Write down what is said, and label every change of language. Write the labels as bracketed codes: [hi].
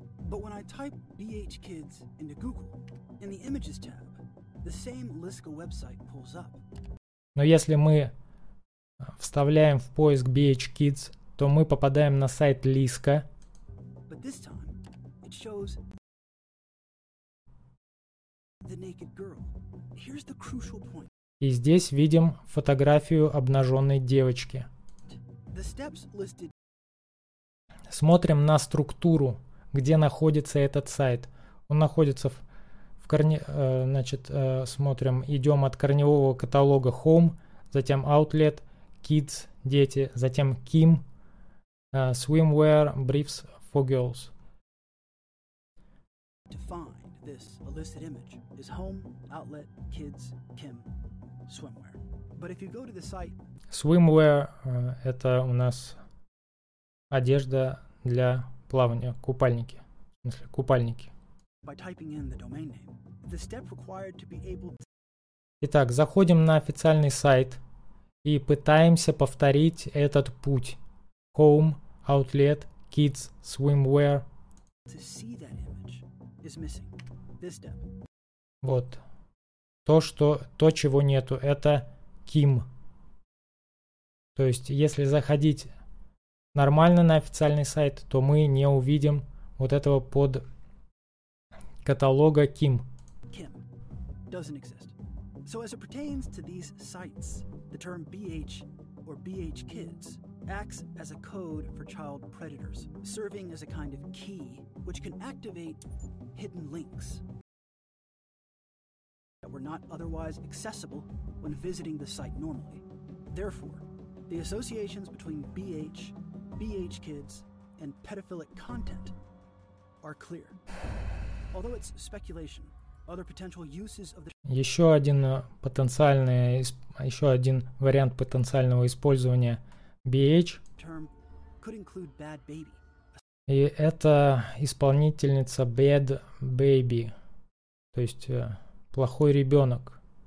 [en] But when I type BH Kids into Google, in the Images tab, the same Liska website pulls up. [ru] Но если мы вставляем в поиск BH Kids, то мы попадаем на сайт Liska. [en] But this time, it shows the naked girl. Here's the crucial point. [ru] И здесь видим фотографию обнаженной девочки. [en] The steps listed. [ru] Смотрим на структуру. Где находится этот сайт? Он находится в корне... Значит, смотрим, идем от корневого каталога Home, затем Outlet, Kids, дети, затем Kim, Swimwear, Briefs for Girls. [en] To find this illicit image is Home, Outlet, Kids, Kim, Swimwear. But if you go to the site... [ru] Swimwear это у нас одежда для... плавание, купальники. В смысле, купальники. [en] By typing in the domain name, the step required to be able to... [ru] Итак, заходим на официальный сайт и пытаемся повторить этот путь. [en] Home, Outlet, Kids, Swimwear. To see that image is missing. This step. [ru] Вот. То, чего нету, это Kim. То есть, если заходить... нормально на официальный сайт, то мы не увидим вот этого под каталога Kim. [en] Kim doesn't exist. So as it pertains to these sites, the term BH or BH Kids acts as a code for child predators, serving as a kind of key which can activate hidden links that were not otherwise accessible when visiting the site normally. Therefore, the associations between BH, BH Kids and pedophilic content are clear. Although it's speculation, other potential uses of the... [ru] Еще один вариант потенциального использования BH [en] term could include Bad Baby. [ru] И это исполнительница Bad Baby, то есть плохой ребенок.